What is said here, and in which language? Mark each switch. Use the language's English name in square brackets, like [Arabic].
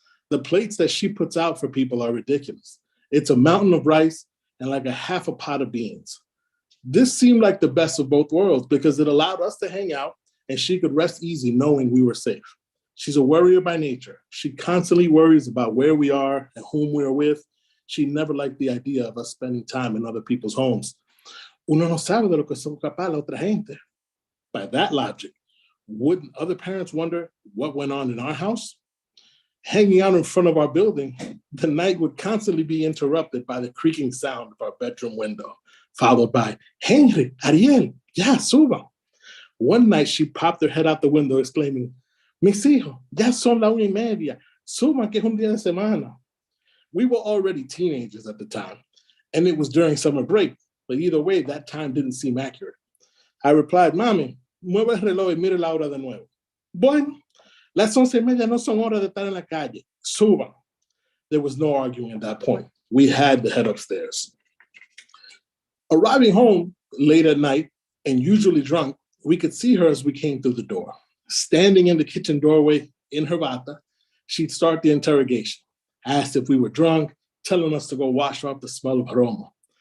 [English] The plates that she puts out for people are ridiculous. It's a mountain of rice and like a half a pot of beans. This seemed like the best of both worlds because it allowed us to hang out and she could rest easy knowing we were safe. She's a worrier by nature. She constantly worries about where we are and whom we are with. She never liked the idea of us spending time in other people's homes. [Spanish] Uno no sabe de lo que son capaz la otra gente. [English] By that logic, wouldn't other parents wonder what went on in our house? Hanging out in front of our building, the night would constantly be interrupted by the creaking sound of our bedroom window, followed by, Henry, Ariel, [Spanish] ya, suba. [English] One night she popped her head out the window exclaiming, [Spanish] mis hijos, ya son la 1:30, suban que es un día de semana. [English] We were already teenagers at the time, and it was during summer break, but either way, that time didn't seem accurate. I replied, [Spanish] Mami, mueva el reloj y mire la hora de nuevo. Bueno, las 11:30 no son horas de estar en la calle. Suban. [English] There was no arguing at that point. We had to head upstairs. Arriving home late at night and usually drunk, we could see her as we came through the door. Standing in the kitchen doorway in her bata, she'd start the interrogation, asked if we were drunk, telling us to go wash off the smell of aroma.